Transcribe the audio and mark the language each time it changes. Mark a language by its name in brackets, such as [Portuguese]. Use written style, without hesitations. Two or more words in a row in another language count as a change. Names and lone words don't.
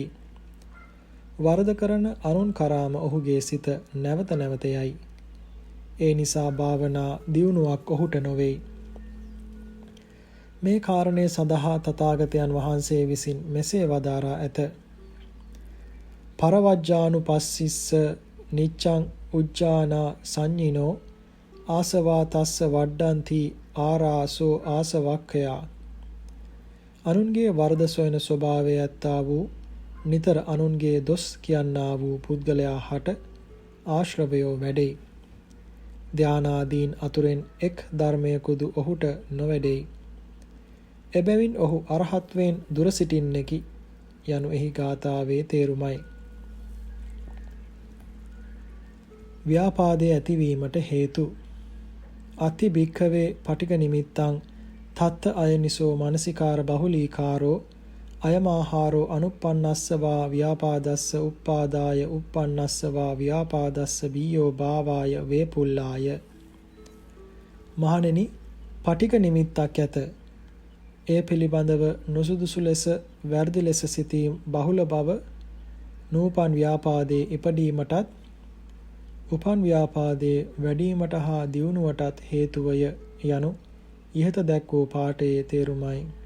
[Sinhala] වරද කරන අනුන් කරාම ඔහුගේ සිත නැවත නැවත යයි. ඒ නිසා භාවනා දියුණුවක් ඔහුට නොවේ. මේ කාරණය සඳහා තථාගතයන් වහන්සේ විසින් මෙසේ වදාරා ඇත. [Pali] පරවජ්ජානුපස්සිස්ස නිච්ඡං උජ්ජානා සංඤිනෝ ආසවා තස්ස වඩ්ඩಂತಿ ආරාසෝ ආසවක්ඛයා. [Sinhala] අනුන්ගේ වරද සොයන ස්වභාවය ඇත්තා වූ, නිතර අනුන්ගේ දොස් කියන්නා වූ පුද්ගලයා හට ආශ්‍රවයෝ වැඩෙයි. ධානාදීන් අතුරෙන් එක් ධර්මයකුදු ඔහුට නොවැඩෙයි. එබැවින් ඔහු අරහත්වයෙන් දුර සිටින්නෙකි යනු එහි ගාථාවේ තේරුමයි. ව්‍යාපාදයේ ඇතිවීමට හේතු [Pali] අත්ති භික්ඛවේ පටිඝ නිමිත්තං තත්ත අයනිසෝ මනසිකාර බහුලීකාරෝ අයමාහාරෝ අනුප්පන්නස්සවා ව්‍යාපාදස්ස උප්පාදාය උප්පන්නස්සවා ව්‍යාපාදස්ස බීයෝ භාවාය වේපුල්ලාය. [Sinhala] මහණෙනි, පටික නිමිත්තක් ඇත. ඒ පිළිබඳව නුසුදුසු ලෙස වැරදි ලෙස සිතීම බහුල බව නූපන් ව්‍යාපාදයේ ඉපදීමටත් උපන් ව්‍යාපාදයේ වැඩිවීමට හා දියුණුවටත් හේතුවය යනු ඉහත දැක් වූ පාඨයේ තේරුමයි.